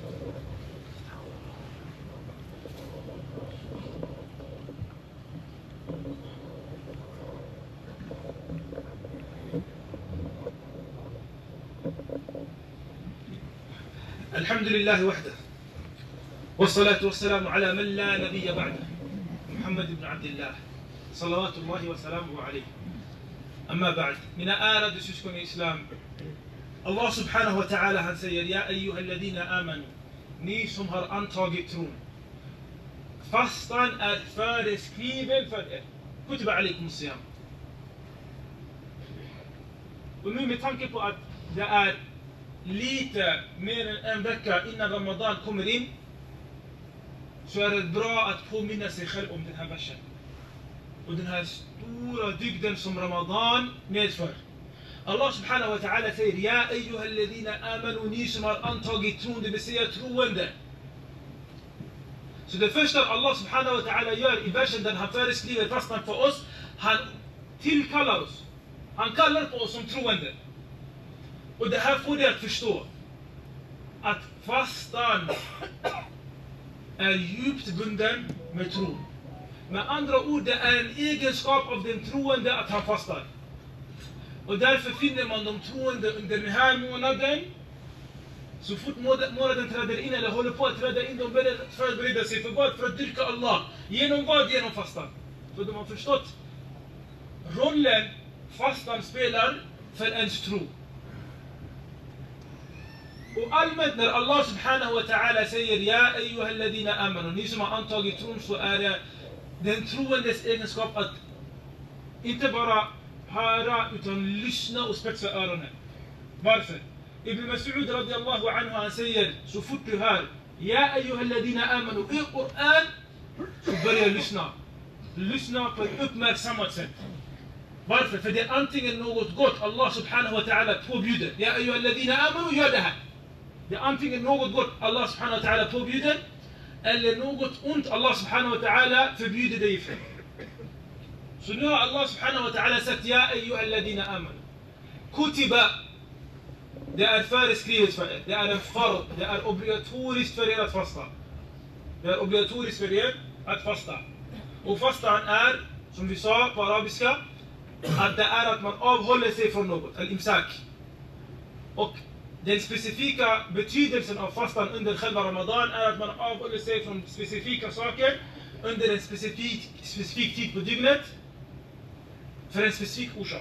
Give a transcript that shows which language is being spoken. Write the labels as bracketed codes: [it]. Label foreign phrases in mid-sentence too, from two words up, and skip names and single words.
[ar] الحمد لله وحده، والصلاة والسلام على من لا نبي بعده، محمد بن عبد الله صلوات الله وسلامه عليه. أما بعد، [sv] mina ärade syskon i Islam. [ar] الله سبحانه وتعالى [sv] han säger: [ar] يا أيها الذين آمنوا, [sv] ni som har antagit tron. Fastan är föreskriven för er. [ar] كتب عليكم صيام. [sv] Och nu med tanke på att det är lite mer än en vecka innan Ramadan kommer in, så är det bra att påminna sig själv om den här versen och den här stora dygden som Ramadan medför. [ar] الله سبحانه وتعالى [sv] säger: [ar] يا أيها الذين آمنوا, [sv] ni som har antagit tron, det vill säga troende. Så det första [ar] الله سبحانه وتعالى [sv] gör i versen där han föreskriver fastan för oss, han tillkallar oss, han kallar på oss som troende. Och det här får dig att förstå att fastan är djupt bunden med tron. Med andra ord, det är en egenskap av den troende att han fastar. Och därför finner man de troende under den här månaden, så fort månaden träder in eller håller på att träda in, de börjar förbereda sig för vad? För att dyrka Allah. Genom vad? Genom fastan. Så de har förstått rollen fastan spelar för ens tro. Och allmänt när [ar] الله سبحانه وتعالى [sv] säger: [ar] يا أيها الذين آمنوا, [sv] ni som har antagit tron, så är det den troendes egenskap att inte bara höra utan lyssna och spetsa öronen. Varför? Ibn Mas'ud [ar] رضي الله عنه [sv] han säger: så fort du hör [ar] يا أيها الذين آمنوا [sv] i Qur'an, så börja lyssna på ett uppmärksammat sätt. Varför? För det är antingen något gott [ar] الله سبحانه وتعالى [sv] påbjuder: [ar] يا أيها الذين آمنوا, [sv] gör det här. Det är antingen något gott [ar] الله سبحانه وتعالى [sv] påbjuder, eller något ont [ar] الله سبحانه وتعالى [sv] förbjuder dig ifrån. Så nu har [ar] الله سبحانه وتعالى [sv] sagt: [ar] يا أيها الذين آمنوا. [sv] Kutiba, det är föreskrivet för er, det är en fard, det är obligatoriskt för er att fasta. Det är obligatoriskt för er att fasta. Och fastan är, som vi sa på arabiska, att det är att man avhåller sig från något, al-imsak. Och den specifika betydelsen av fastan under själva Ramadan är att man avhåller sig från specifika saker under en specifik tid på dygnet för en specifik orsak.